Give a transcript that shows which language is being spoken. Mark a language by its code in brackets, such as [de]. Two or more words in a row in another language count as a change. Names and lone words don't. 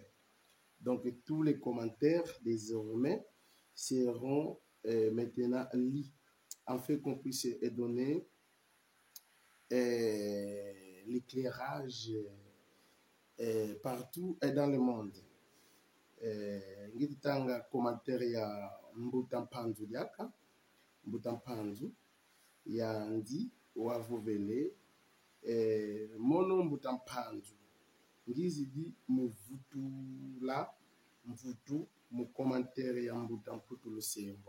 [fr] Donc, tous les commentaires, désormais, seront maintenant lus, en fait qu'on puisse donner l'éclairage partout et dans le monde. [kg] Ngitanga commentaire ya Mbutampanzu diaka, Mbutampanzu, ya ndi wavovele, mono Mbutampanzu. Ngizi di mvutu la mvutu mu commentaire ya Mbutamputu lusembo.